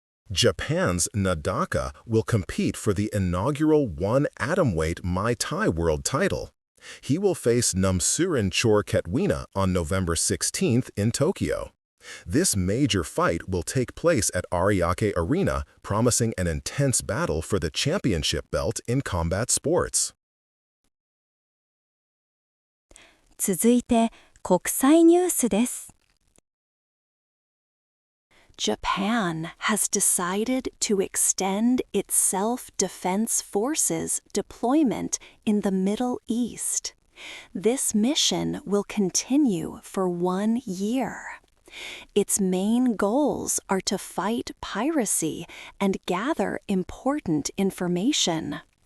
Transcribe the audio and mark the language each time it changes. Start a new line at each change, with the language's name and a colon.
English: Japan's Nadaka will compete for the inaugural one atomweight Muay Thai world title. He will face Namsurin Chor Ketwina on November 16th in Tokyo. This major fight will take place at Ariake Arena, promising an intense battle for the championship belt in combat sports.
Japanese: 続いて国際ニュースです。
English: Japan has decided to extend its self-defense forces deployment in the Middle East. This mission will continue for 1 year. Its main goals are to fight piracy and gather important information.